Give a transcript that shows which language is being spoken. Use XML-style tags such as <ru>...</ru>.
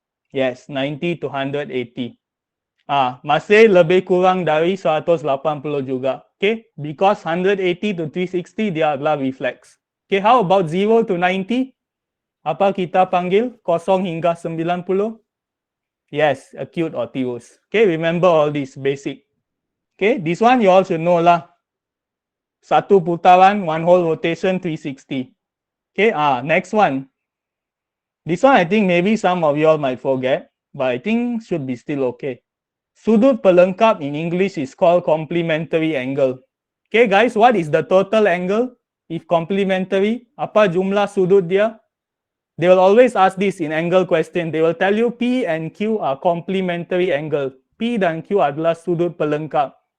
<ms>Yes, 90 to 180. Masih lebih kurang dari 180 juga.</ms> <en>Okay, because 180 to 360 dia adalah reflex. Okay, how about 0 to 90? Apa kita panggil 0 hingga 90? Yes, acute or TOS. Okay, remember all this basic. Okay, this one you all should know lah. Satu putaran, one whole rotation, 360. Okay, next one. This one I think maybe some of you all might forget, but I think should be still okay. Sudut pelengkap in English is called complementary angle. Okay guys, what is the total angle? If complementary, apa jumlah sudut dia? They will always ask this in angle question. They will tell you P and Q are complementary angle.</en> <ms>P dan Q adalah sudut pelengkap.</ms>